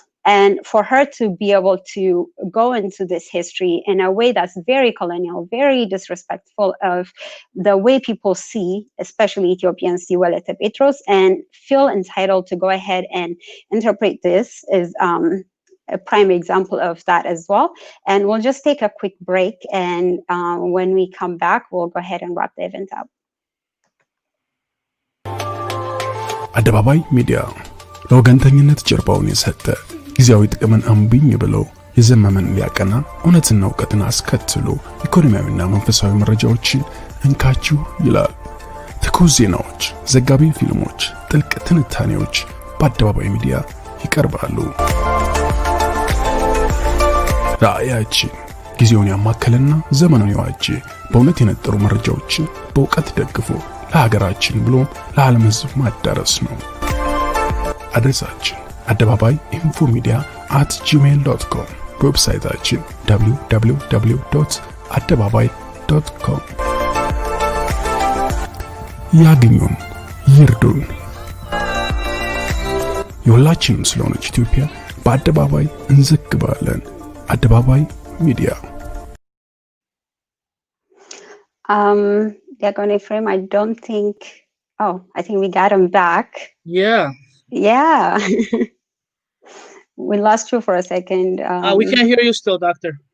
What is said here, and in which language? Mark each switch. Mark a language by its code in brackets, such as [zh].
[en] And for her to be able to go into this history in a way that's very colonial, very disrespectful of the way people see, especially Ethiopians see Welete Petros, and feel entitled to go ahead and interpret this is a prime example of that as well. And we'll just take a quick break, and when we come back, we'll go ahead and wrap the event up. [am] አደባባይ ሚዲያ ለወገንተኝነት ጀርባውን የሰጠ ጊዜያዊ ጥቅምን አምቢኝ ብሎ የዘመመን ሊያቀና እውነትና ዕውቀትን አስከትሎ ኢኮኖሚያዊና መንፈሳዊ መረጃዎችን እንካችሁ ይላል። ትኩስ ዜናዎች፣ ዘጋቢ ፊልሞች፣ ጥልቅ ትንታኔዎች በአደባባይ ሚዲያ ይቀርባሉ። ራእያችን ጊዜውን ያማከለና ዘመኑን የዋጀ በእውነት የነጠሩ መረጃዎችን በእውቀት ደግፎ ለሀገራችን ብሎ ለዓለም ሕዝብ ማዳረስ ነው። አድሬሳችን አደባባይ infomedia@gmail.com፣ በዌብሳይታችን www.adebabai.com። ያግኙን፣ ይርዱን። የሁላችንም ስለሆነች ኢትዮጵያ በአደባባይ እንዘግባለን። አደባባይ ሚዲያ። [en] Diakon Ephraim, I don't think, I think we got him back. Yeah. We lost you for a second. We can't hear you still, Doctor.